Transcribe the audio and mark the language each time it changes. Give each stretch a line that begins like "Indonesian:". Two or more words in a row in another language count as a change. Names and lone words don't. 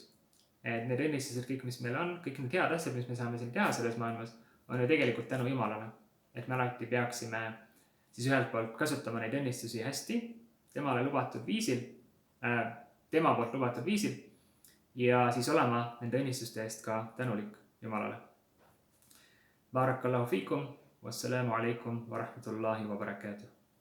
Estonian: Et need õnnistused, kõik mis meil on, kõik need head asjad, mis me saame siin teha selles maailmas, on ju tegelikult tänu Jumalale. Et me alati peaksime siis ühelt poolt kasutama neid õnnistusi hästi, tema poolt lubatud viisil ja siis olema nende õnnistuste eest ka tänulik Jumalale.
Arabic: بارك الله فيكم، والسلام عليكم ورحمة الله وبركاته.